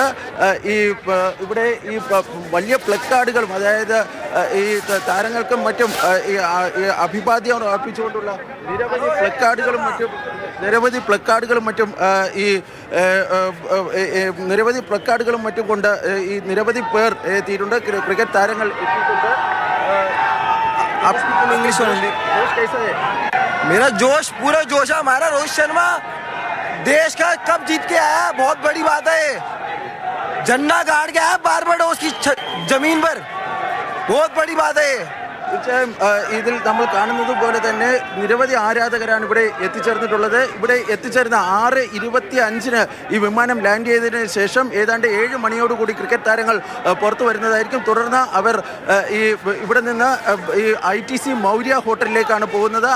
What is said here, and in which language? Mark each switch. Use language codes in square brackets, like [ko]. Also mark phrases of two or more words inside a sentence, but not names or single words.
[ml] ഇവിടെ ഈ വലിയ പ്ലക്കാർഡുകളും, അതായത് ഈ താരങ്ങൾക്കും മറ്റും ഈ അഭിവാദ്യം അർപ്പിച്ചുകൊണ്ടുള്ള നിരവധി പ്ലക്കാർഡുകളും മറ്റും കൊണ്ട് ഈ നിരവധി പേർ എത്തിയിട്ടുണ്ട്. ക്രിക്കറ്റ് താരങ്ങൾ എത്തിയിട്ടുണ്ട്. [hi] इंग्लिश मेरा जोश, पूरा जोश है हमारा. रोहित शर्मा देश का कप जीत के आया, बहुत बड़ी बात है. झंडा गाड़ के आया बारबाडोस की जमीन पर, बहुत बड़ी बात है. [ml] തീർച്ചയായും ഇതിൽ നമ്മൾ കാണുന്നത് പോലെ തന്നെ നിരവധി ആരാധകരാണ് ഇവിടെ എത്തിച്ചേർന്നിട്ടുള്ളത്. ഇവിടെ എത്തിച്ചേർന്ന 6:25 ഈ വിമാനം ലാൻഡ് ചെയ്തതിന് ശേഷം ഏതാണ്ട് 7 മണിയോടുകൂടി ക്രിക്കറ്റ് താരങ്ങൾ പുറത്തു വരുന്നതായിരിക്കും. തുടർന്ന് അവർ ഇവിടെ നിന്ന് ഈ ITC മൗര്യ ഹോട്ടലിലേക്കാണ് പോകുന്നത്.